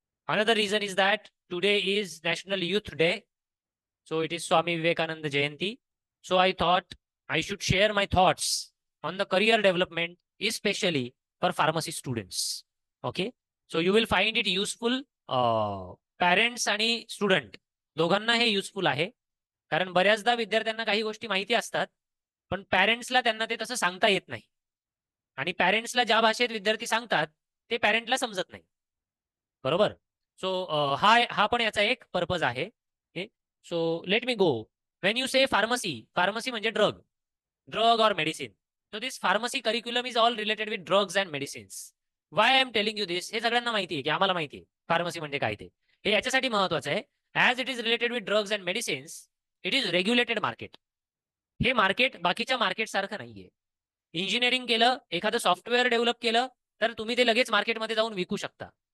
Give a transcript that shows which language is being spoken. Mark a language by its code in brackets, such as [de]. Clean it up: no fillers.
[en] Another reason is that today is National Youth Day. So it is Swami Vivekananda Jayanti. So I thought I should share my thoughts on the career development, especially for pharmacy students. Okay. So you will find it useful. [mr] Parents आणि student दोघांना हे useful आहे. कारण बऱ्याचदा विद्यार्थ्यांना काही गोष्टी माहिती असतात पण पॅरेंट्सला त्यांना ते तसं सांगता येत नाही. आणि पॅरेंट्सला ज्या भाषेत विद्यार्थी सांगतात ते पॅरेंटला समजत नाही. बरोबर. सो हा हा पण याचा एक पर्पज आहे. [en] So let me go. When you say pharmacy, [mr] pharmacy म्हणजे ड्रग और medicine. [en] So this pharmacy curriculum is all related with drugs and medicines. Why I am telling you this, [mr] हे सगळ्यांना माहिती आहे की आम्हाला माहिती आहे फार्मसी म्हणजे काय ते. हे याच्यासाठी महत्वाचं आहे [en] As it is related with drugs and medicines. It is regulated market. [mr] हे मार्केट बाकीच्या मार्केट सारखं नाहीये. इंजिनिअरिंग केलं, एखादं सॉफ्टवेअर डेव्हलप केलं तर तुम्ही ते लगेच मार्केटमध्ये जाऊन विकू शकता.